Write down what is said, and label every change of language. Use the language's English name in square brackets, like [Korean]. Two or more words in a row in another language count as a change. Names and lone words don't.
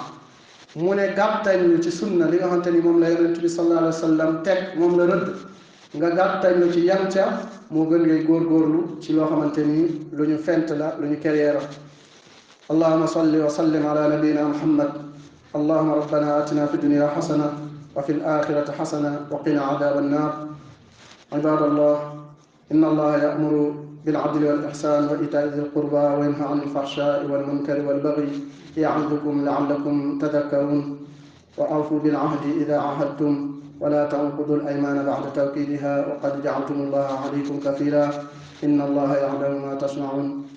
[Wolof] mu ne gàttañlu ci sunna li nga xamante ni moom la yonent bi [Arabic] صلى الله عليه وسلم [Wolof] teg, moom la rëdd, nga gàttañlu ci yam ca moo gën ngay góorgóorlu ci loo xamante ni lu ñu fent la, lu ñu kereera. [Arabic] اللهم صل وسلم على نبينا محمد. اللهم ربنا آتنا في الدنيا حسنة وفي الآخرة حسنة وقنا عذاب النار. عباد الله إن الله يأمر بالعدل والإحسان وإيتاء ذي القربى وينهى عن الفحشاء والمنكر والبغي يعظكم لعلكم تذكرون. وأوفوا بالعهد إذا عاهدتم ولا تنقضوا الأيمان بعد توكيدها وقد جعلتم الله عليكم كفيلا إن الله يعلم ما تصنعون.